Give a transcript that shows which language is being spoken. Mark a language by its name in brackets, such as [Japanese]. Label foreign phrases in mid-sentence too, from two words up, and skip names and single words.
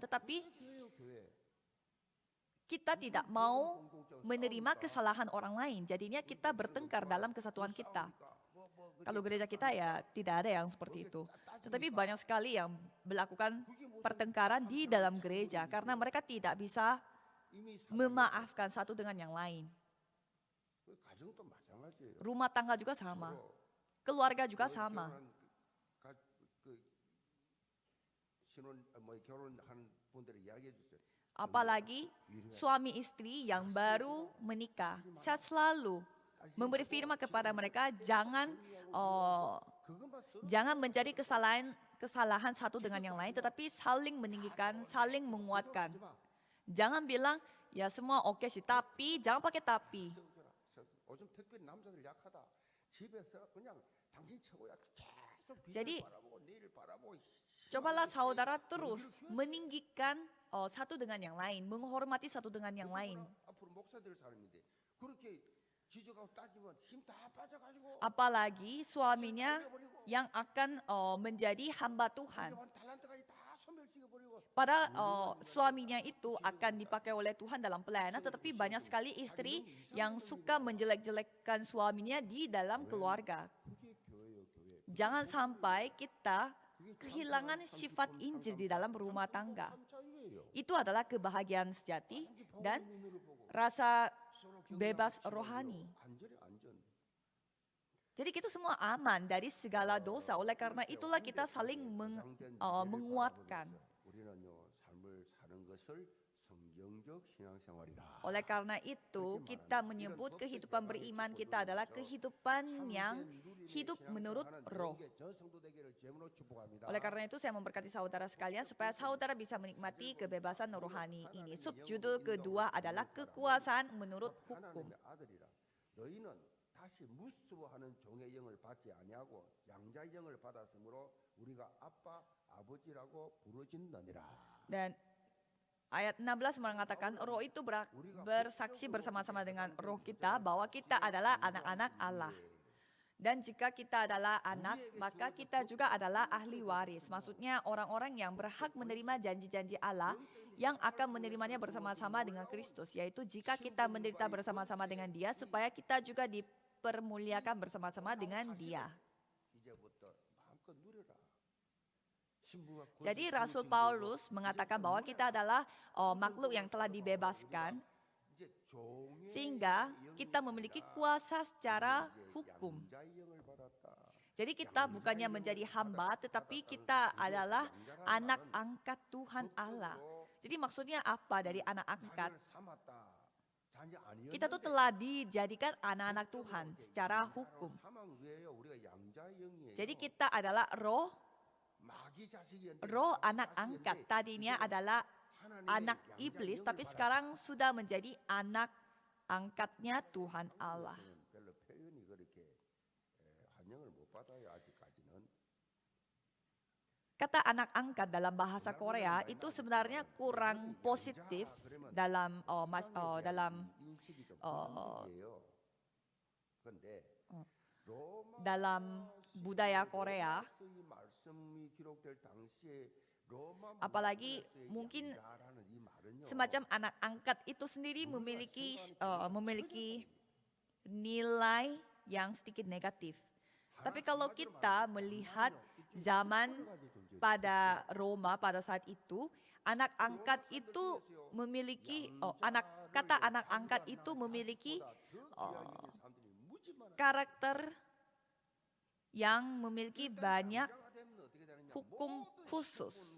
[Indonesian] Tetapi kita tidak mau menerima kesalahan orang lain. Jadinya kita bertengkar dalam kesatuan kita. Kalau gereja kita ya tidak ada yang seperti itu. Tetapi banyak sekali yang melakukan pertengkaran di dalam gereja karena mereka tidak bisa [Korean] 이미 [Indonesian] memaafkan satu dengan yang lain. [Korean] 가정도 마찬가지예요. [Indonesian] Rumah tangga juga sama, [Korean] 서로 [Indonesian] keluarga juga [Korean] 그 [Indonesian] sama. [Korean] 결혼한 그 신혼 결혼한 분들이 이야기해 주세요. [Indonesian] Apalagi suami istri yang baru menikah. Saya selalu memberi firman kepada mereka, [Korean] 그것만 서로 [Indonesian] jangan mencari kesalahan satu dengan yang lain, tetapi saling meninggikan, saling menguatkan. [Korean] 하지 마. [Indonesian] Jangan bilang, ya semua oke sih, tapi jangan pakai tapi. [Korean] 요즘 특별히 남자들 약하다. 집에서 그냥 당신 최고야. 계속 [Indonesian] Jadi, [Korean] 비를 바라보고 내일 바라보고 [Indonesian] Cobalah saudara terus meninggikan satu dengan yang lain, menghormati satu dengan yang lain. [Korean] 앞으로 목사 될 사람인데 그렇게 지적하고 따지면 힘 다 빠져가지고 [Indonesian] Apalagi suaminya yang akan menjadi hamba Tuhan. [Korean] 한 달란트까지 다 소멸시켜버리고 [Indonesian] Padahal suaminya itu akan dipakai oleh Tuhan dalam pelayanan, tetapi banyak sekali istri yang suka menjelek-jelekkan suaminya di dalam keluarga. [Korean] 그게 교회예요, 교회. [Indonesian] Jangan sampai kita kehilangan sifat Injil di dalam rumah tangga. [Korean] 깜짝이에요. [Indonesian] Itu adalah kebahagiaan sejati dan rasa bebas rohani. [Korean] 안전해, 안전. [Indonesian] Jadi kita semua aman dari segala dosa. Oleh karena itulah kita saling menguatkan. [Korean] 우리는요 삶을 사는 것을 성경적 신앙생활이다. [Indonesian] Oleh karena itu kita menyebut kehidupan beriman kita adalah kehidupan yang hidup menurut roh. Oleh karena itu saya memberkati saudara sekalian supaya saudara bisa menikmati kebebasan rohani ini. Subjudul kedua adalah kekuasaan menurut hukum. [Korean] 아들이라 너희는 다시 무수하는 종의 영을 받지 아니하고 양자의 영을 받았으므로 우리가 아빠 아버지라고 부르짖느니라. [Indonesian] Dan ayat 16 mengatakan roh itu bersaksi bersama-sama dengan roh kita bahwa kita adalah anak-anak Allah. Dan jika kita adalah anak, maka kita juga adalah ahli waris. Maksudnya orang-orang yang berhak menerima janji-janji Allah yang akan menerimanya bersama-sama dengan Kristus. Yaitu jika kita menderita bersama-sama dengan Dia supaya kita juga dipermuliakan bersama-sama dengan Dia. [Korean] 이제부터 마음껏 누려라. [Indonesian] Jadi Rasul Paulus mengatakan bahwa kita adalah makhluk yang telah dibebaskan [Korean] 이제 종의 [Indonesian] sehingga kita memiliki kuasa secara hukum. [Korean] 양자의 영을 받았다. [Indonesian] Jadi kita bukannya menjadi hamba, tetapi kita adalah anak angkat Tuhan Allah. Jadi maksudnya apa dari anak angkat? [Korean] 자녀를 삼았다. 자녀 아니었는데 [Indonesian] Kita tuh telah dijadikan anak-anak Tuhan secara hukum. [Korean] 사망 외에요 우리가 양자의 영이에요. [Indonesian] Jadi kita adalah roh [Korean] 마귀 자식이었는데 [Indonesian] anak angkat. Tadinya adalah anak iblis, tapi sekarang sudah menjadi anak angkatnya Tuhan Allah. [Korean] 별로 표현이 그렇게 환영을 못 받아요 아직까지는. [Indonesian] Kata anak angkat dalam bahasa Korea itu sebenarnya kurang positif dalam [Korean] 인식이 좀 부정적이에요. 그런데 로마 [Indonesian] dalam budaya Korea. [Korean] 이 말씀이 기록될 당시에 로마 [Indonesian] Apalagi [Korean] 문화에서의 [Indonesian] mungkin [Korean] 양자라는 이 말은요. [Indonesian] semacam anak angkat itu sendiri memiliki nilai yang sedikit negatif. Tapi kalau kita melihat zaman pada Roma pada saat itu, anak angkat itu memiliki kata anak angkat itu memiliki karakter yang memiliki banyak hukum khusus.